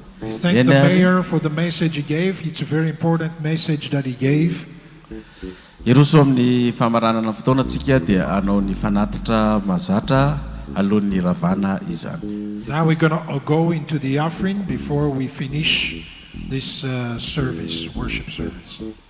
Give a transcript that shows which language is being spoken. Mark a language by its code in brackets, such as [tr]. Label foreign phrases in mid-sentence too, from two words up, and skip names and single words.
[en] We thank the mayor for the message he gave. It's a very important message that he gave. [mg] Iroso amin'ny famaranana fotoana antsika dia anao ny fanatitra mahazatra alohan'ny ravana izany. [en] Now we're going to go into the offering before we finish this service, worship service.